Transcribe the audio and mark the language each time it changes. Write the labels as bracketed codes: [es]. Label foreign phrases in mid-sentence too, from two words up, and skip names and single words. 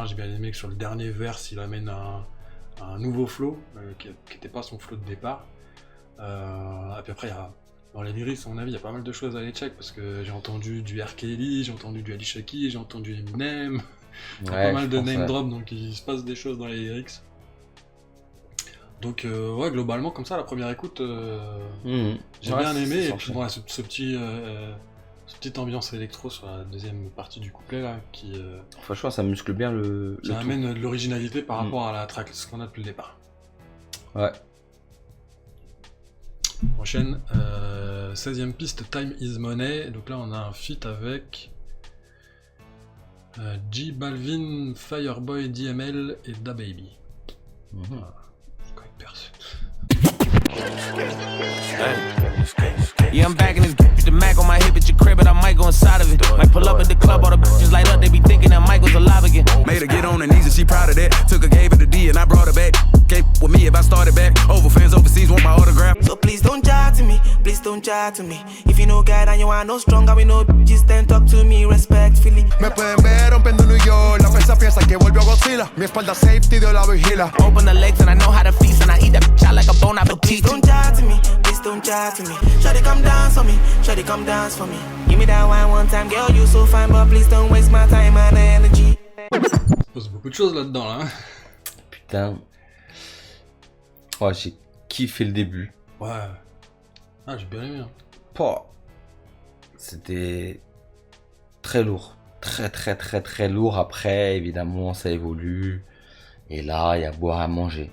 [fr] J'ai bien aimé que sur le dernier verse il amène un nouveau flow qui n'était pas son flow de départ. Et puis après, dans les lyrics, à mon avis, il y a pas mal de choses à aller check, parce que j'ai entendu du R. Kelly, j'ai entendu du Alicia Keys, j'ai entendu Eminem. Il y a pas mal de [en] name drop, [fr] donc il se passe des choses dans les lyrics. Donc ouais, globalement comme ça, la première écoute, j'ai bien aimé, et puis bon, ce petite ambiance électro sur la deuxième partie du couplet là, qui franchement ça muscle bien le amène de l'originalité par rapport à la tracklist qu'on a depuis le départ. Ouais. Prochaine, 16ème piste, Time is Money. Donc là on a un feat avec J Balvin, Fireboy, DML et DaBaby. Voilà. Je connais personne. [en] Yeah, I'm back in this bitch, the Mac on my hip at your crib, but I might go inside of it. Might pull up at the club, all the bitches light up, they be thinking that Michael's alive again. Made her get on her knees and she proud of that. Took her, gave her the D and I brought her back. Can't with me if I started back. Over fans overseas want my autograph. So please don't chat to me, please don't chat to me. If you know no guide and you are no strong, and we no bitches then talk to me respectfully. [es] Me pueden ver rompiendo New York. La prensa piensa que volvió Godzilla. Mi espalda safety de la vigila. [en] Open the legs and I know how to feast, and I eat that bitch out like a bone out of teeth. Don't chat to me, please don't chat to me. Shawty come dance for me, shawty come dance for me. Give me that one time, girl, you so fine, but please don't waste my time and energy. [fr] Il pose beaucoup de choses là-dedans, là. Putain. Ouais, j'ai kiffé le début. Ouais. Ah, j'ai bien aimé. Hein. Pouah. C'était très lourd. Très lourd. Après, évidemment, ça évolue. Et là, il y a à boire à manger.